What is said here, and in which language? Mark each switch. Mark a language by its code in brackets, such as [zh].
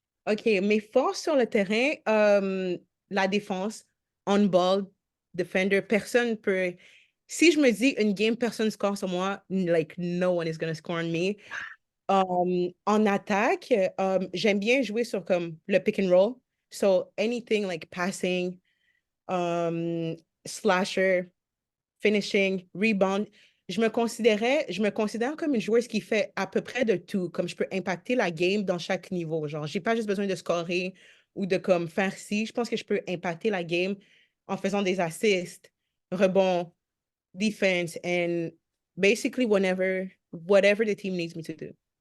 [fr] OK, mes forces sur le terrain, la défense, on-ball, defender, personne peut. Si je me dis une game, personne score sur moi, [en] like no one is gonna score on me. [fr] En attaque, j'aime bien jouer sur comme le pick and roll. [en] So anything like passing, um, slasher, finishing, rebound. [fr] Je me considère comme une joueuse qui fait à peu près de tout, comme je peux impacter la game dans chaque niveau. Genre, j'ai pas juste besoin de scorer ou de comme faire ci. Je pense que je peux impacter la game en faisant des assists, rebonds, defense, [en] and basically whatever the team needs me to do.